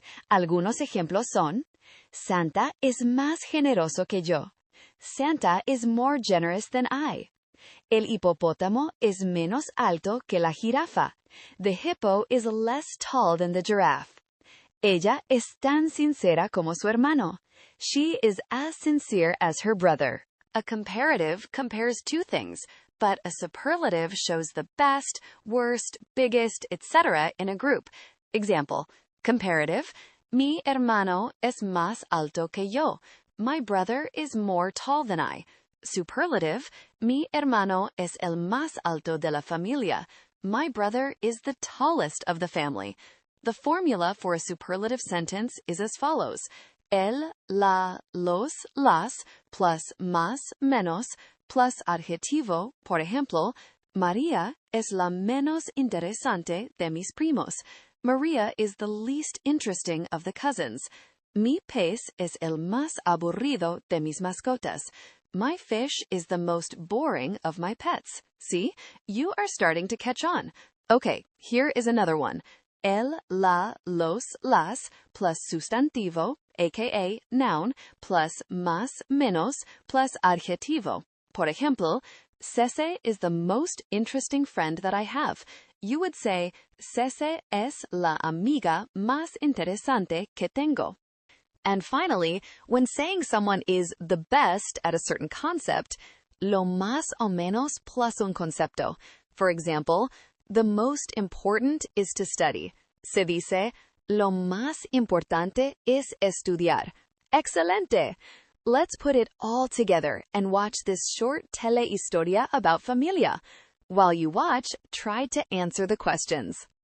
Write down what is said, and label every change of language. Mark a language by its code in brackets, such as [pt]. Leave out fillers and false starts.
[es] Algunos ejemplos son: Santa es más generoso que yo. [en] Santa is more generous than I. [es] El hipopótamo es menos alto que la jirafa. [en] The hippo is less tall than the giraffe. [es] Ella es tan sincera como su hermano. [en] She is as sincere as her brother. A comparative compares two things, but a superlative shows the best, worst, biggest, etc. in a group. Example: comparative: [es] Mi hermano es más alto que yo. [en] My brother is more tall than I. [es] Superlative: Mi hermano es el más alto de la familia. [en] My brother is the tallest of the family. The formula for a superlative sentence is as follows: el, la, los, las, plus más, menos, plus adjetivo. [es] Por ejemplo, María es la menos interesante de mis primos. [en] Maria is the least interesting of the cousins. [es] Mi pez es el más aburrido de mis mascotas. [en] My fish is the most boring of my pets. See? You are starting to catch on. Okay, here is another one. [es] El, la, los, las, plus sustantivo, [en] aka noun, [es] plus más, menos, plus adjetivo. Por ejemplo, [en] Cece is the most interesting friend that I have. You would say, [es] Cece es la amiga más interesante que tengo. [en] And finally, when saying someone is the best at a certain concept, [es] lo más o menos [en] plus [es] un concepto. [en] For example, the most important is to study. [es] Se dice, lo más importante es estudiar. Excelente! [en] Let's put it all together and watch this short telehistoria about familia. While you watch, try to answer the questions.